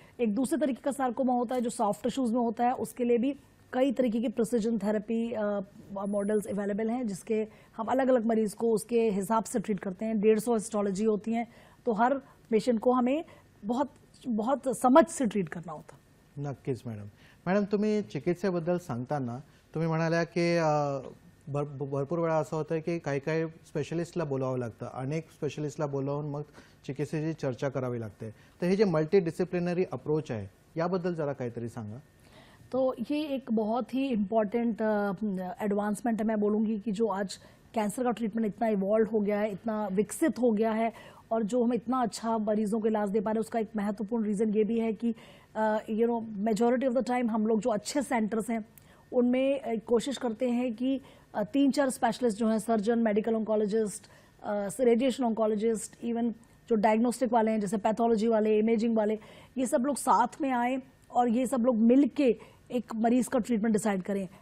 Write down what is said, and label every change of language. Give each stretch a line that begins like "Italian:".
Hindi: एक दूसरे तरीके का सार्कोमा होता है जो सॉफ्ट टिश्यूज में होता है, उसके लिए भी कई तरीके की प्रिसिजन थेरेपी मॉडल्स अवेलेबल हैं, जिसके हम अलग अलग मरीज को उसके हिसाब से ट्रीट करते हैं। 150 हिस्टोलॉजी होती हैं, तो हर पेशेंट को हमें बहुत बहुत समझ से ट्रीट करना होता।
Marathi: नक्कीच मॅडम तुम्ही चिकित्सेबद्दल सांगताना तुम्ही म्हणाल्या की भरपूर वेळा असं होतं की काही काही स्पेशलिस्टला बोलावं लागतं, अनेक स्पेशलिस्टला बोलावून मग चिकित्सेची चर्चा करावी लागते। तर हे जे मल्टी डिसिप्लिनरी अप्रोच आहे याबद्दल जरा काहीतरी सांगा।
Hindi: तो ये एक बहुत ही इम्पॉर्टेंट एडवांसमेंट है। मैं बोलूँगी कि जो आज कैंसर का ट्रीटमेंट इतना इवॉल्व हो गया है, इतना विकसित हो गया है और जो हम इतना अच्छा मरीजों को इलाज दे पा रहे हैं, उसका एक महत्वपूर्ण रीज़न ये भी है कि मेजॉरिटी ऑफ द टाइम हम लोग जो अच्छे सेंटर्स हैं उनमें कोशिश करते हैं कि 3-4 स्पेशलिस्ट जो हैं, surgeon, medical oncologist, radiation oncologist, even जो डायग्नोस्टिक वाले हैं जैसे पैथोलॉजी वाले, इमेजिंग वाले, ये सब लोग साथ में आए और ये सब लोग मिल के एक मरीज का ट्रीटमेंट डिसाइड करें।